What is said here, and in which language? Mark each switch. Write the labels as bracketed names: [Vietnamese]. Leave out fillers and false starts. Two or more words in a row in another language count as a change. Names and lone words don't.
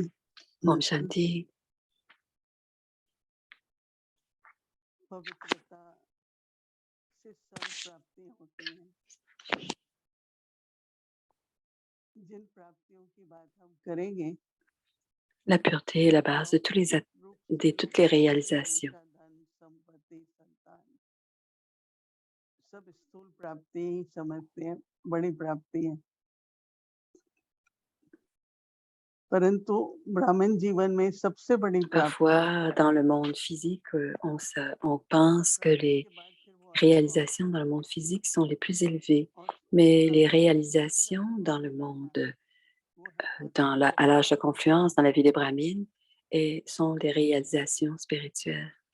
[Hindi] ओम शांति. पवित्रता से सर्व प्राप्तियां होती हैं। जिन प्राप्तियों की बात हम करेंगे, [French] La pureté est la base de, toutes les réalisations. [Hindi] सब स्थूल प्राप्ति समझते हैं, बड़ी प्राप्ति है। परंतु ब्राह्मण जीवन में सबसे बड़ी [French] Parfois, dans le monde physique, on pense que les réalisations dans le monde physique sont les plus élevées, mais les réalisations dans le monde, à l'âge de confluence, dans la vie des brahmines, sont des réalisations spirituelles.